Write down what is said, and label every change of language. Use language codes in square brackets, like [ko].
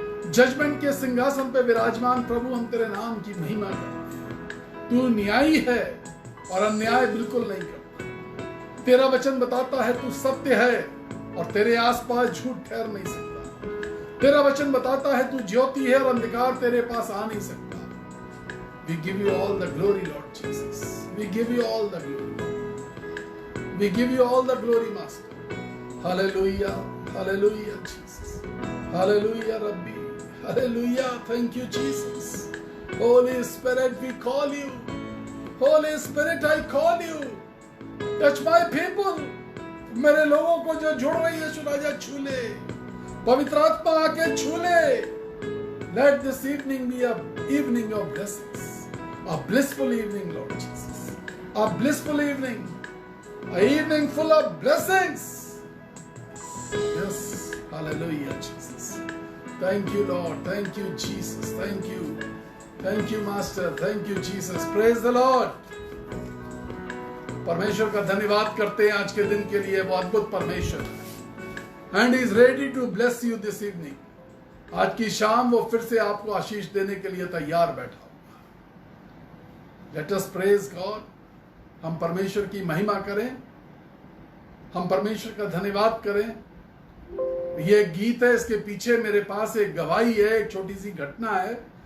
[hi] Judgement के सिंहासन पे विराजमान प्रभु हम तेरे नाम की महिमा करते हैं. तू न्यायी है और अन्याय बिल्कुल नहीं करता. तेरा वचन बताता है तू सत्य है और तेरे आसपास झूठ ठहर नहीं सकता. तेरा वचन बताता है तू ज्योति है और अंधकार तेरे पास आ नहीं सकता. [en] We give you all the glory, Lord Jesus. We give you all the glory. We give you all the glory, Master. Hallelujah. Hallelujah, Jesus. Hallelujah, Rabbi. Hallelujah. Thank you, Jesus. Holy Spirit, we call you. Holy Spirit, I call you. Touch my people. [hi] मेरे लोगों को जो जुड़ रही है सुराजा छू ले. पवित्र आत्मा आके छू ले. [en] Let this evening be a evening of blessings. A blissful evening, Lord Jesus. A blissful evening. A evening full of blessings. Yes. Hallelujah, Jesus. Thank you, Lord. Thank you, Jesus. Thank you. Thank you, Master. Thank you, Jesus. Praise the Lord. [hi] परमेश्वर का धन्यवाद करते हैं आज के दिन के लिए. वो अद्भुत परमेश्वर है. [en] And he is ready to bless you this evening. [hi] आज की शाम वो फिर से आपको आशीष देने के लिए तैयार बैठा हुआ. [en] Let us praise God. [hi] हम परमेश्वर की महिमा करें. हम परमेश्वर का धन्यवाद करें. ये एक गीत है. इसके पीछे मेरे पास एक गवाही है. एक छोटी सी घटना है.